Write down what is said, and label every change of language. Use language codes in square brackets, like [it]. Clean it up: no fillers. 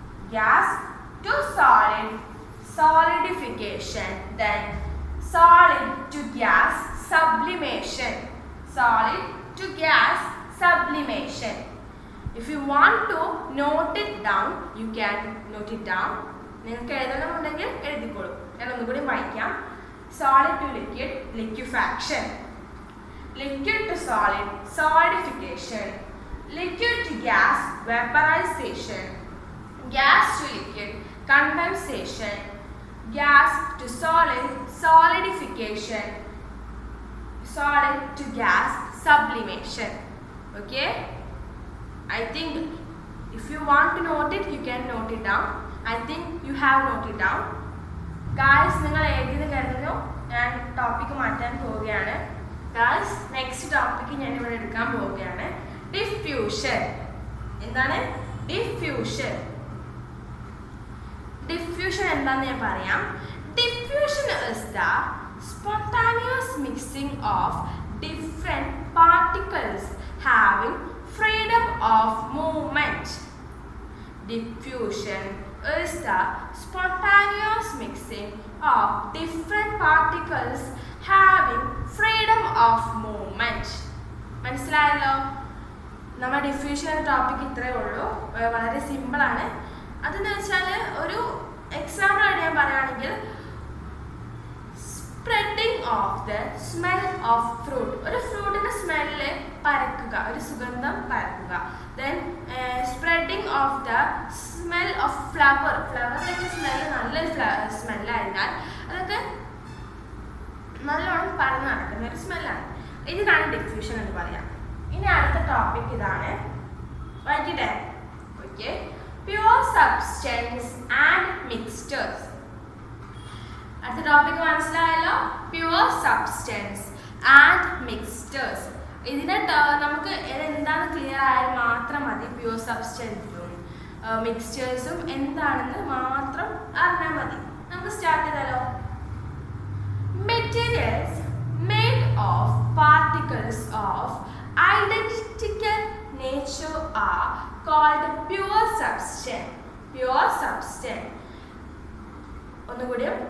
[en] Gas to solid, solidification. Then solid to gas, sublimation. Solid to gas, sublimation. If you want to note it down, you can note it down. [ml] നിങ്ങൾക്ക് എഴുതണമെന്നുണ്ടെങ്കിൽ എഴുതിക്കോളൂ. ഞാൻ ഒന്നുകൂടി വായിക്കാം. [en] Solid to liquid, liquefaction. Liquid to solid, solidification. Liquid to gas, vaporisation. Gas to liquid, condensation. Gas to solid, solidification. Solid to gas, sublimation. Okay, I think if you want to note it, you can note it down. I think you have noted down. [ml] Guys, നിങ്ങൾ എഴുതിയത് കരുതുന്നു. ഞാൻ topic മാറ്റാൻ പോവുകയാണ്. Guys, next topic ഞാൻ ഇവിടെ എടുക്കാൻ പോവുകയാണ്. ഡിഫ്യൂഷൻ. എന്താണ് ഡിഫ്യൂഷൻ? ഡിഫ്യൂഷൻ എന്താണെന്ന് ഞാൻ പറയാം. [en] Diffusion is the spontaneous mixing of different particles having freedom of movement. Diffusion is the spontaneous mixing of different particles having freedom of movement. [ml] മനസ്സിലായല്ലോ? നമ്മുടെ ഡിഫ്യൂഷൻ ടോപ്പിക് ഇത്രയേ ഉള്ളൂ. വളരെ സിമ്പിളാണ്. അതെന്ന് വെച്ചാൽ ഒരു എക്സാമ്പിൾ ആയിട്ട് ഞാൻ പറയുകയാണെങ്കിൽ [en] Spreading of the smell of fruit. [ml] ഒരു ഫ്രൂട്ടിന്റെ സ്മെല്ല് പരക്കുക, ഒരു സുഗന്ധം പരക്കുക. [en] Then spreading of the smell of flower. [ml] ഫ്ലവറിന്റെ smell നല്ലൊരു സ്മെല്ലായിരുന്നാൽ അതൊക്കെ നല്ലോണം പരന്ന് നടക്കുന്ന ഒരു സ്മെല്ലാണ്. ഇതിനാണ് ഡിഫ്യൂഷൻ എന്ന് പറയാം. ഇനി അടുത്ത ടോപ്പിക് ഇതാണ്. വായിക്കട്ടെ? Okay. [en] Pure substance and mixtures. [ml] അടുത്ത ടോപ്പിക് മനസ്സിലായല്ലോ? [en] Pure substance and mixtures. [ml] ഇതിനെ നമുക്ക് എന്താണെന്ന് ക്ലിയർ ആയാൽ മാത്രം മതി. പ്യുവർ സബ്സ്റ്റൻസും മിക്സ്ചേഴ്സും എന്താണെന്ന് മാത്രം അറിഞ്ഞാൽ മതി. നമുക്ക് സ്റ്റാർട്ട് ചെയ്താലോ? [en] Materials made of particles of identical nature are called pure substance. Pure substance. ഒന്നുകൂടി.